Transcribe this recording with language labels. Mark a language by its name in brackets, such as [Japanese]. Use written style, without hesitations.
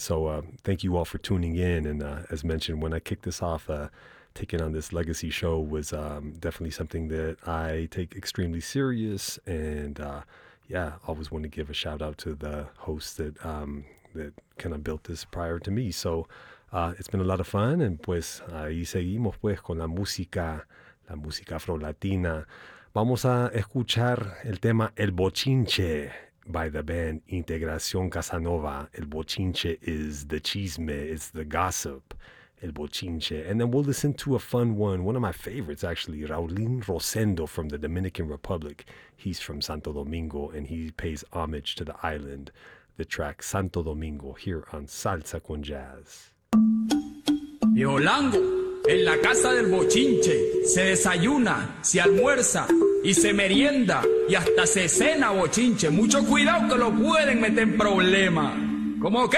[English] So thank you all for tuning in. And as mentioned, when I kicked this off, taking on this legacy show was definitely something that I take extremely serious. And yeah, always want to give a shout out to the hosts that that kind of built this prior to me. So it's been a lot of fun. [Spanish] And pues ahí seguimos pues con la música afro-latina. Vamos a escuchar el tema El Bochinche [English] by the band [Spanish] Integración Casanova. [English] El Bochinche is the chisme, it's the gossip. El Bochinche. And then we'll listen to a fun one of my favorites, actually, Raulín Rosendo from the Dominican Republic. He's from Santo Domingo and he pays homage to the island. The track Santo Domingo here on Salsa con Jazz. [Spanish] Yolango, en la casa del bochinche, se desayuna, se almuerza y se merienda y hasta se cena bochinche. Mucho cuidado que lo pueden meter en problema. ¿Cómo qué?